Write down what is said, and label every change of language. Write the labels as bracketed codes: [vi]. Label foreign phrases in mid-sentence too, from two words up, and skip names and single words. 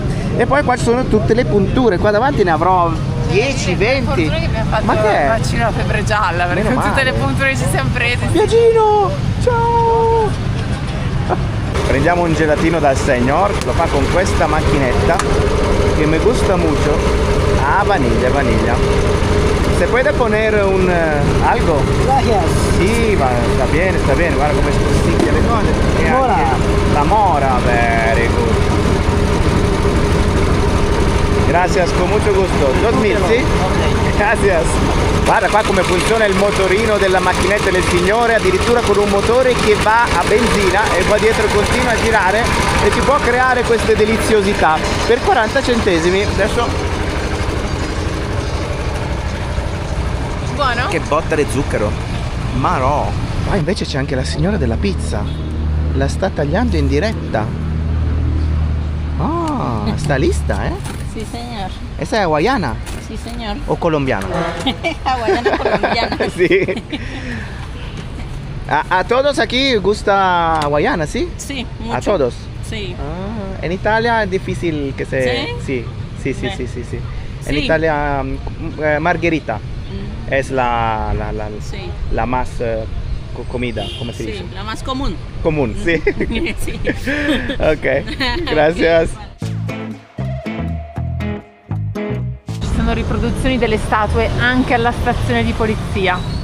[it] E poi qua ci sono tutte le punture, qua davanti ne avrò 10, 20. Fortuna che abbiamo fatto Ma che è? il vaccino alla febbre gialla, perché Meno con tutte male. le punture che ci siamo presi. Viagino, ciao! Prendiamo un gelatino dal signor, lo fa con questa macchinetta che [es] mi gusta mucho. Ah, vaniglia. Se puede poner un algo? Gracias. [it] Sì, va, sta bene, guarda come spostiglia le cose. E Mora. anche la mora, [en] very good. [es] Gracias, con mucho gusto. 2000, sì? Gracias. [it] Guarda qua come funziona il motorino della macchinetta del signore, addirittura con un motore che va a benzina e qua dietro continua a girare e ci può creare queste deliziosità per 40 centesimi. Adesso Buono? che botta di zucchero. Ma no. Qua invece c'è anche la signora della pizza. La sta tagliando in diretta. [es] Ah, sta lista, eh? Sí, señor. Esa è hawaiana Sí, señor. o colombiana? Hawaiana colombiana. Sí. A todos aquí gusta hawaiana, ¿sí? Sí, A mucho. todos. Sí. Ah, en Italia es difícil que se... ¿Sí? Sí. Sí. En Sí. Italia margherita Mm, es la sí. más comida, ¿cómo se dice? Sí, la más común. Común, sí. Sí. Ok, gracias. [it] Ci sono riproduzioni delle statue anche alla stazione di polizia.